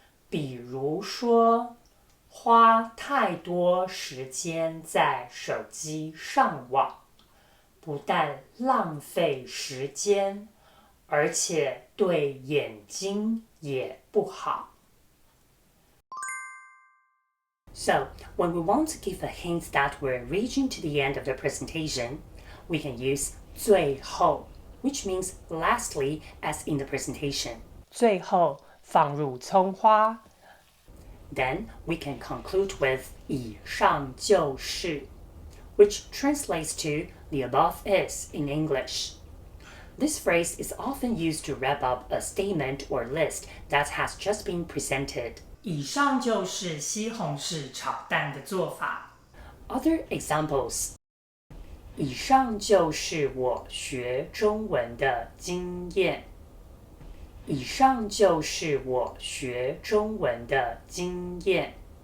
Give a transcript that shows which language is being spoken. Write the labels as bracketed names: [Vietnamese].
[Chinese] 比如说，花太多时间在手机上网，不但浪费时间，而且对眼睛也不好。 [English] So, when we want to give a hint that we're reaching to the end of the presentation, we can use [Chinese] 最后, [English] which means lastly as in the presentation. [Chinese] 最后放入葱花。 [English] Then we can conclude with [Chinese] 以上就是, [English] which translates to the above is in English. This phrase is often used to wrap up a statement or list that has just been presented. [Chinese] 以上就是西红柿炒蛋的做法。 [English] Other examples. [Chinese] 以上就是我学中文的经验。以上就是我学中文的经验。